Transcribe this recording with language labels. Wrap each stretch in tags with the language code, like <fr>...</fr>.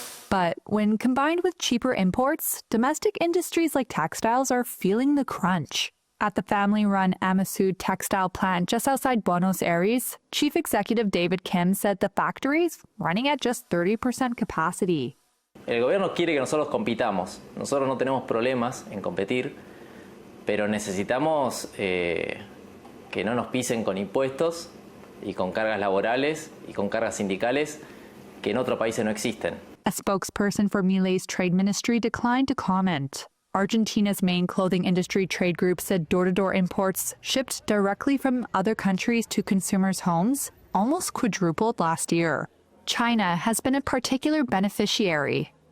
<en>But when combined with cheaper imports, domestic industries like textiles are feeling the crunch. At the family-run Amasud textile plant just outside Buenos Aires, Chief Executive David Kim said the factory's running at just 30% capacity.</en> <es>El gobierno quiere que nosotros compitamos. Nosotros no tenemos problemas en competir, pero necesitamos que no nos pisen con impuestos y con cargas laborales y con cargas sindicales que en otros países no existen.</es> <en>A spokesperson for Milei's trade ministry declined to comment. Argentina's main clothing industry trade group said door-to-door imports shipped directly from other countries to consumers' homes almost quadrupled last year. China has been a particular beneficiary.</en>